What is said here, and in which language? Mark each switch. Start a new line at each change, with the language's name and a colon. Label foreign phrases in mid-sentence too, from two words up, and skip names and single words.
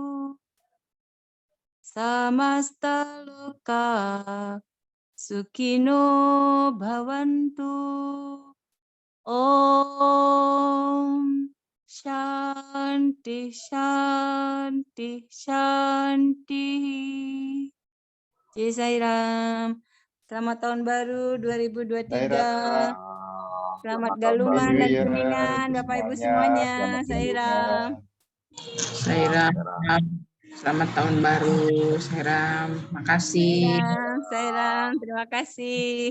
Sanskrit: समस्ता लोकाः सुखिनो भवन्तु. ॐ शान्ति, शान्ति, शान्ति.
Indonesian: Jai Sairam. Selamat tahun baru 2023. Selamat galuman dan kuningan Bapak Ibu semuanya. Sairam. Sairam. Selamat tahun baru, Sairam. Makasih. Sairam, terima kasih.